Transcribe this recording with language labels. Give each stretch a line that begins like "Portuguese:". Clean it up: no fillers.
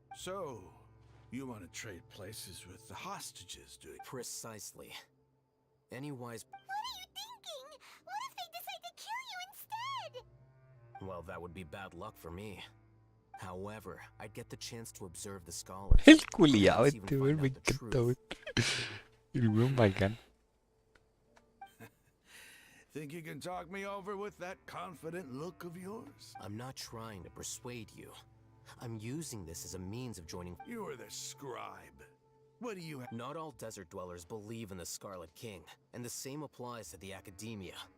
English: So, you want to trade places with the hostages, do you? Precisely. Any wise... What are you thinking? What if they decide to kill you instead? Well, that would be bad luck for me. However, I'd get the chance to observe the scholars.
Spanish: El culiao este weón, me encanta, weón. El weón bacán.
English: Think you can talk me over with that confident look of yours? I'm not trying to persuade you. I'm using this as a means of joining... You are the scribe. What do you have? Not all desert dwellers believe in the Scarlet King, and the same applies to the academia.